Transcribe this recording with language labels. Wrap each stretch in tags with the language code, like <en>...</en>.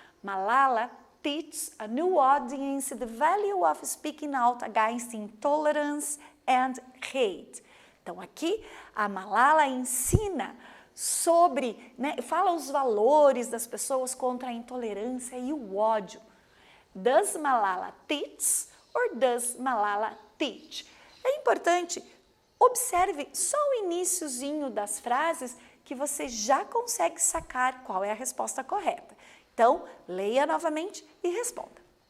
<en>Malala teaches a new audience the value of speaking out against intolerance and hate.</en> <pt>Então, aqui a Malala ensina sobre, fala os valores das pessoas contra a intolerância e o ódio.</pt> <en>Does Malala teach or does Malala teach?</en> <pt>É importante, observe só o iniciozinho das frases que você já consegue sacar qual é a resposta correta. Então, leia novamente e responda.</pt>